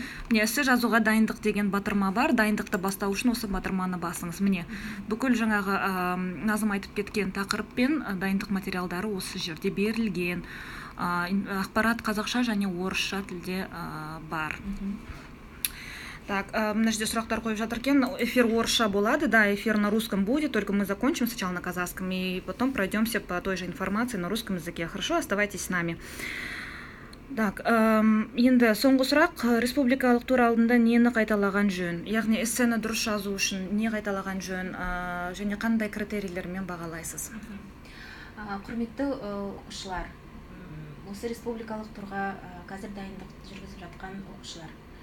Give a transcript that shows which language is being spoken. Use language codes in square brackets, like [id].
[kk] Эссе жазуға дайындық деген батырма бар. Дайындықты бастау үшін осы батырманы басыңыз. Бүкіл жаңағы Назым айтып кеткен тақырыппен дайындық материалдары осы жерде берілген. Ақпарат қазақша және орысша тілде бар. Так, мына жерде сұрақтар қойып жатыр екен. Эфир орысша болады, [ru] да, эфир на русском будет, только мы закончим сначала на казахском и потом пройдемся по той же информации на русском языке. Хорошо, оставайтесь с нами. [kk] Так, енді соңғы сұрақ, республикалық тур алдында нені қайталаған жөн? Яғни эссені дұрыс жазу үшін не қайталаған жөн, және қандай критерийлермен бағалайсыз? Құрметті оқушылар, осы республикалық турға қазір дайындық жүргізіп жатқан оқушылар.